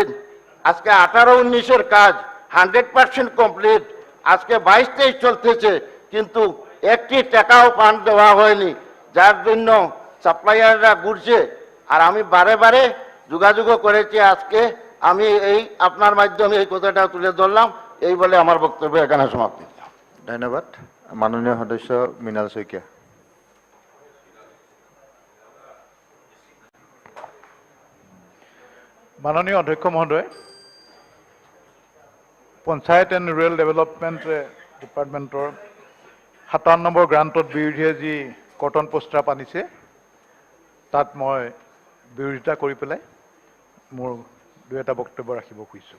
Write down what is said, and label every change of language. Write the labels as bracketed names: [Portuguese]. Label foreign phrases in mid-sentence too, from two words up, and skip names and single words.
[Bangla] আজকে 18-19-এর কাজ 100% কমপ্লিট, আজকে 22-23 চলতেছে কিন্তু একটি টাকাও ফান্ড দেওয়া হয়নি, যার জন্য সাপ্লাইয়াররা ঘুরছে। আর আমি বারে বারে যোগাযোগও করেছি। আজকে আমি এই আপনার মাধ্যমে এই কথাটা তুলে ধরলাম, এই বলে আমার বক্তব্য এখানে সমাপ্তি। ধন্যবাদ। মাননীয় সদস্য মৃণাল শইকীয়া। [Assamese] মাননীয় অধ্যক্ষ মহোদয়, পঞ্চায়ত এণ্ড ৰুৰেল ডেভেলপমেণ্ট ডিপাৰ্টমেণ্টৰ 57 নম্বৰ গ্ৰাণ্টত বিৰোধীয়ে যি কটন প্ৰস্তাৱ আনিছে তাত মই বিৰোধিতা কৰি পেলাই মোৰ 2-এটা বক্তব্য ৰাখিব খুজিছোঁ।